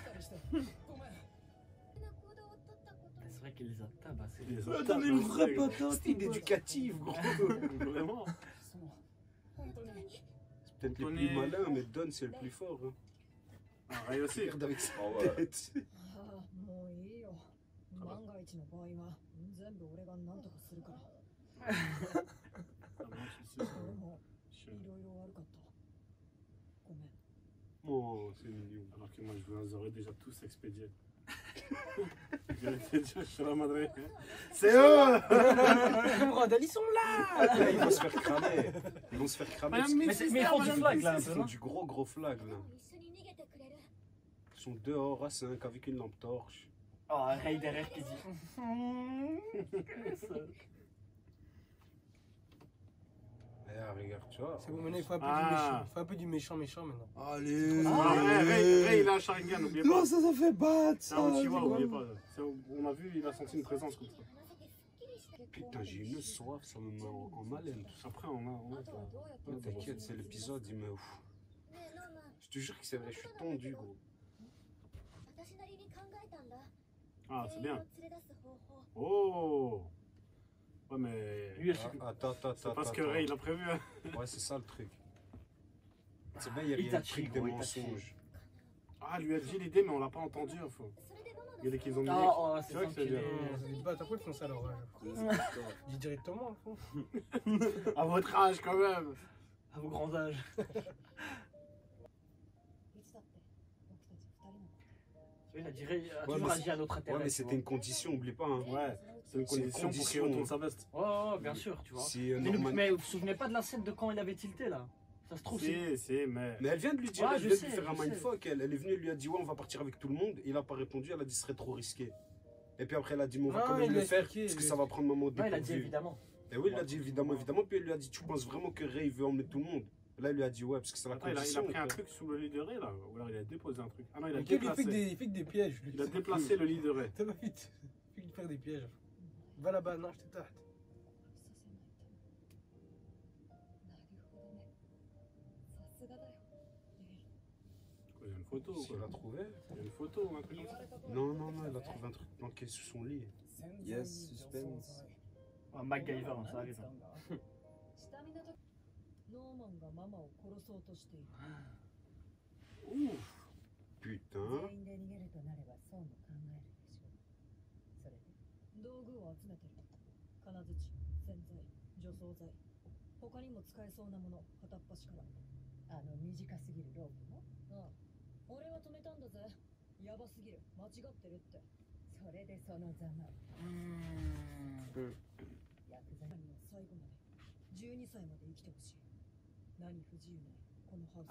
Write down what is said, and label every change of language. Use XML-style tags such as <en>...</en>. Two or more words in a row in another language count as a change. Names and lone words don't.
<fr>C'est vrai qu'il les a tabassés. Il les a Ouais, tapés donne une dans vraie le bec. patate. C'était éducatif, gros. Vraiment. C'est peut-être le On plus est- malin, mais Don, c'est le plus fort. Hein. Ah, Ray aussi. Regarde avec sa Ah ouais. tête.</fr> <ja>もういいよ万が一の場合は全部俺が何とかするから</ja> <fr>Ah, non, tu sais,</fr> <ja>俺も</ja> <fr>c'est</fr> <ja>い</ja> <fr>chiant.</fr> <ja>ろいろ悪かったごめん</ja> <fr>Oh, c'est mignon. Alors que moi, je les aurais déjà tous expédiés. Je suis la madre. C'est eux. Randall, ils sont là. Là, ils vont se faire cramer. Ils vont se faire cramer. parce Mais ils font du flag là un qu'ils peu, font non? du gros flag là.</fr> <ja>一緒に逃げてくれる</ja> <fr>Ils sont dehors à 5 avec une lampe torche. Oh, Ray derrière qui dit. Eh, regarde, tu vois. C'est bon, maintenant il faut un peu Ah. du méchant. Il faut un peu du méchant maintenant. Allez. Ah, Ray, il a un Sharingan, n'oubliez pas. Non, ça fait battre. C'est Ça. un Uchiwa, c'est n'oubliez quoi? pas. On a vu, il a senti une présence comme ça. Putain, j'ai une soif, ça me met en haleine. Tout ça. Après, on a.</fr> <ja>あとはどうやって</ja> <fr>Ouais, T'inquiète, c'est l'épisode, il me. Ouf.</fr> <ja>ねえノーマン</ja> <fr>Je te jure que c'est vrai, je suis tendu, gros.</fr> <ja>私なりに考えたんだ</ja> <fr>Ah, c'est</fr> <ja>全員を</ja> <fr>bien.</fr> <ja>連れ出す方法</ja> <fr>Oh. Ouais, mais. Lui, elle se- Ah, attends. C'est pas ce que Ray, il a prévu. Hein. Ouais, c'est ça le truc. C'est bien, il y a Itachi, le truc des gros, Itachi. mensonges. Ah, lui a dit l'idée, mais on l'a pas entendu. Enfin.</fr> <ja>それでママの</ja> <fr>Regardez qu'ils ont mis. Oh, oh, C'est c'est vrai que c'est bien. enculé. Bah, t'as quoi ils font ça alors Dis directement, au fond. À votre âge, quand même. À vos grands âges.</fr> <ja>いつだって僕たち二人の</ja> <fr>Il a dit Ray a Ouais, toujours mais agi à notre intérêt. Ouais, mais tu c'était vois. une condition, oublie pas. Hein. Ouais, c'est une C'est une condition pour qu'il condition. retourne sa veste. Ouais, bien sûr, tu vois. Si, Mais Norman- vous vous souvenez pas de la scène de quand il avait tilté là? Ça se trouve, c'est. Si, mais. Mais elle vient de lui dire, Ouais, elle je vient de sais, lui faire un je sais. mindfuck. Elle est venue, elle lui a dit, ouais, on va partir avec tout le monde. Il a pas répondu, elle a dit, ce serait trop risqué. Et puis après, elle a dit, mais on va Non, quand il même lui le a faire, expliqué, parce que il ça lui a va prendre maman au Non, il a dit dépourvu. évidemment. Et oui, il a dit évidemment. Puis elle lui a dit, tu penses vraiment que Ray veut emmener tout le monde? Là, il lui a dit, ouais, parce que c'est la Attends, il a condition. pris un quoi. truc sous le lit de Ray, là. Ou alors il a déposé un truc. Ah non, il a Il fait déplacé. il fait que des pièges. Lui. Il a déplacé le lit de Ray. T'as pas vite. Il fait que faire des pièges. Va là-bas, non, je te tarte.</fr> <ja>させないとなるほどねさすがだよ</ja> <fr>Quoi, il y a une photo, Si quoi. elle a trouvé? Il y a une photo, un truc comme ça. Non, elle a trouvé un truc planqué sous son lit. Yes, suspense. Ah, MacGyver, hein, ça arrive.</fr> <ja>下見の時ノーマンがママを殺そうとしている</ja> <fr>Ouf. Putain.</fr> <ja>全員で逃げるとなればそうも考えるでしょうそれで道具を集めてる金槌洗剤除草剤他にも使えそうなもの片っ端からあの短すぎるロープもああ俺は止めたんだぜやばすぎる間違ってるってそれでそのざまヤクザには最後まで12歳まで生きてほしい何不自由ないこのハウス</ja>